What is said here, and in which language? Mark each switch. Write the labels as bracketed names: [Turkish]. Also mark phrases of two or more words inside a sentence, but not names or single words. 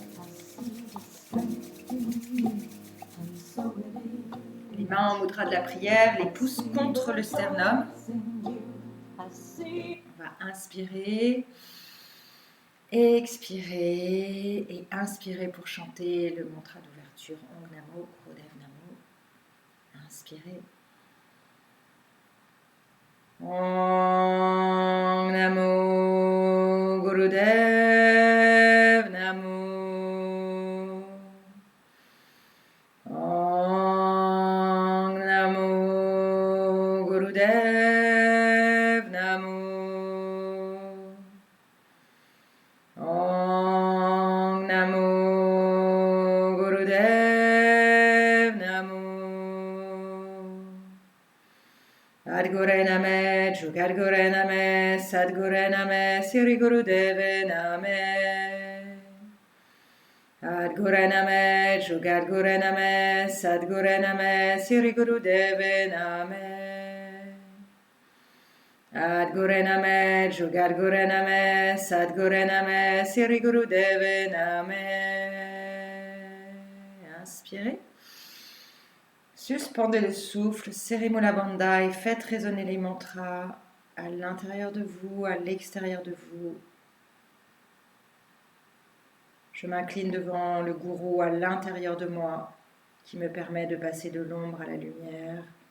[French] Les mains en mudra de la prière, les pouces contre le sternum. On va inspirer, expirer et inspirer pour chanter le mantra d'ouverture [Punjabi] ਓਮ ਨਮੋ ਗੁਰਦੇਵ ਨਮੋ. [French] Inspirez. [Punjabi] ਓਮ ਨਮੋ ਗੁਰਦੇਵ ਨਮੋ. ਓਮ ਨਮੋ ਗੁਰਦੇਵ ਨਮੋ. ਓਮ ਨਮੋ ਗੁਰਦੇਵ ਨਮੋ. ਆਦਗੁਰੇ ਨਮਹ, ਜੁਗਾਦਗੁਰੇ ਨਮਹ, ਸਤਿਗੁਰੇ ਨਮਹ, ਸਿਰੀ ਗੁਰਦੇਵੇ ਨਮਹ. ਆਦਗੁਰੇ ਨਮਹ, ਜੁਗਾਦਗੁਰੇ ਨਮਹ, ਸਤਿਗੁਰੇ ਨਮਹ, ਸਿਰੀ ਗੁਰਦੇਵੇ ਨਮਹ. ਆਦਗੁਰੇ ਨਮਹ, ਜੁਗਾਦਗੁਰੇ ਨਮਹ, ਸਤਿਗੁਰੇ ਨਮਹ, ਸਿਰੀ ਗੁਰਦੇਵੇ ਨਮਹ. [French] Inspirez. Suspendez le souffle, serrez Mula Bandha et faites résonner les mantras à l'intérieur de vous, à l'extérieur de vous. Je m'incline devant le gourou à l'intérieur de moi qui me permet de passer de l'ombre à la lumière.